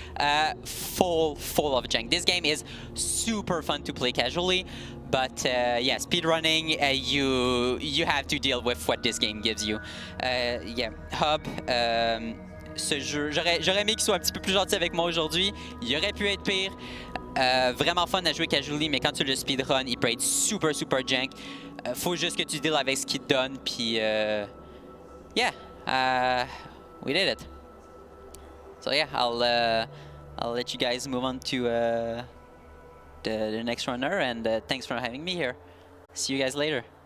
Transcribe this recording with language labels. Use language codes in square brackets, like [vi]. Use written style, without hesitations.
[en] Full of jank. This game is super fun to play casually, but yeah, speedrunning, you have to deal with what this game gives you. Yeah, Hub. [fr] Ce jeu, j'aurais aimé qu'il soit un petit peu plus gentil avec moi aujourd'hui. Il aurait pu être pire. Vraiment fun à jouer casually, mais quand tu le speedrun, il peut être super jank. Faut juste que tu deals avec ce qu'il te donne, puis yeah. [en] We did it. So yeah, I'll let you guys move on to the next runner, and thanks for having me here. See you guys later.